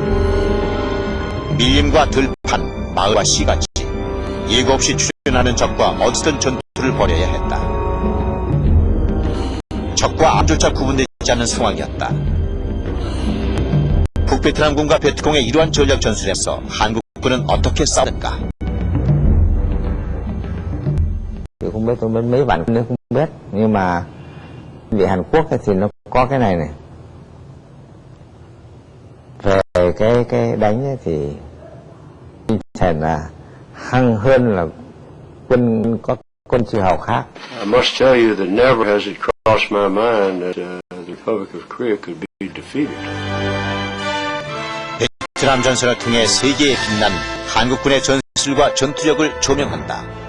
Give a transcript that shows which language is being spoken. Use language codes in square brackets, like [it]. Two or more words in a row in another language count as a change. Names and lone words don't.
[ko] 밀림과 들판, 마을과 시가지, 예고 없이 출현하는 적과 어디서든 전투를 벌여야 했다. 적과 암조차 구분되지 않는 상황이었다. 북베트남군과 베트콩의 이러한 전략 전술에서 한국군은 어떻게 싸웠는가? [vi] Không biết, tôi biết mấy bạn nữa không biết, nhưng mà bị Hàn Quốc thì nó có cái này này. Về cái đánh ấy thì tinh thần là hăng hơn là quân chư hầu khác. [en] I must tell you that never has it crossed my mind that the Republic of Korea could be defeated. [ko] 베트남 전선을 통해 세계에 빛난 한국군의 전술과 전투력을 조명한다.